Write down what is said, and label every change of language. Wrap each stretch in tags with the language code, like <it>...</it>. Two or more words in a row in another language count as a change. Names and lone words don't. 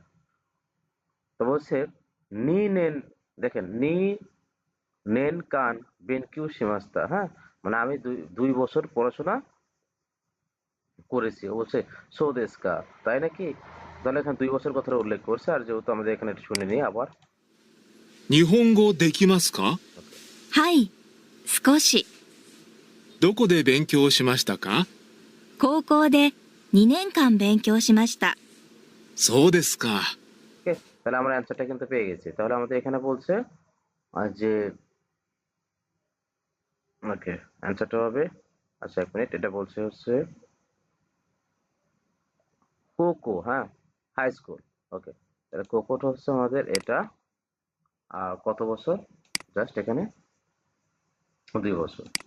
<bn>তো বলছে নি নেন, দেখেন</bn> <ja>二年間勉強しました,</ja> <bn>হ্যাঁ মানে আমি 2 বছর পড়াশোনা করেছি। ও বলছে সৌদেশকা, তাই নাকি? তাহলে এখানে 2 বছর কথাটা উল্লেখ করছে, আর যেহেতু আমাদের এখানে একটু শুনে নিই আবার।</bn> <ja>日本語できますか？</ja> <bn>ওকে,</bn> <ja>はい、少し。どこで勉強しましたか？高校で2年間勉強しました。そうですか。</ja> <bn>ওকে, তাহলে আমরা অ্যান্সারটা কিন্তু পেয়ে গেছি। তাহলে আমাদের এখানে বলছে যে ওকে, অ্যান্সারটা হবে, আচ্ছা 1 মিনিট, এটা বলছে হচ্ছে কোকো, হ্যাঁ হাই স্কুল। ওকে, তাহলে কোকোটা হচ্ছে আমাদের এটা, আর কত বছর, জাস্ট এখানে 2 বছর।</bn>